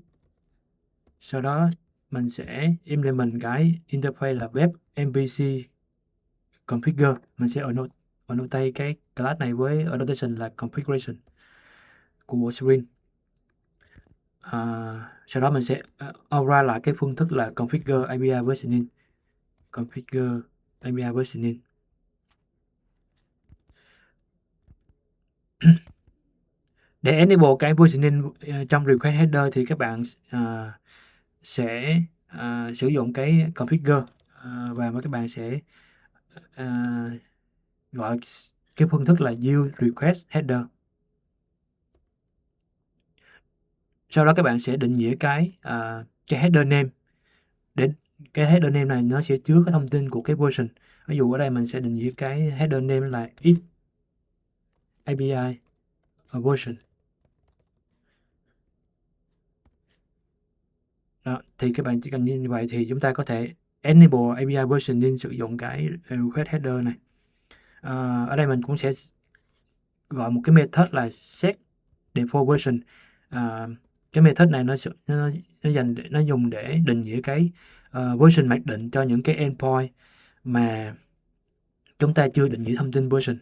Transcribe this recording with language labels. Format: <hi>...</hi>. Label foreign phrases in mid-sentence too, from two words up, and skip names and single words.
<vi>Sau đó mình sẽ implement cái interface là</vi> <en>web MVC configure.</en> <vi>Mình sẽ annotate cái class này với annotation là configuration của Spring. Sau đó mình sẽ override lại cái phương thức là</vi> <en>configure API versioning. Configure API versioning.</en> <vi>Để enable cái versioning trong</vi> <en>request header</en> <vi>thì các bạn sẽ sử dụng cái configure và các bạn sẽ gọi cái phương thức là</vi> <en>use request header.</en> <vi>Sau đó các bạn sẽ định nghĩa cái</vi> <en>header name</en> <vi>để cái</vi> <en>header name</en> <vi>này nó sẽ chứa cái thông tin của cái version. Ví dụ ở đây mình sẽ định nghĩa cái</vi> <en>header name</en> <vi>là</vi> <en>if API version.</en> <vi>Đó, thì các bạn chỉ cần như vậy thì chúng ta có thể</vi> <en>enable API versioning</en> <vi>sử dụng cái</vi> <en>request header</en> <vi>này. Ở đây mình cũng sẽ gọi một cái method là</vi> <en>set default version.</en> <vi>Cái method này nó dùng để định nghĩa cái version mặc định cho những cái endpoint mà chúng ta chưa định nghĩa thông tin version.</vi>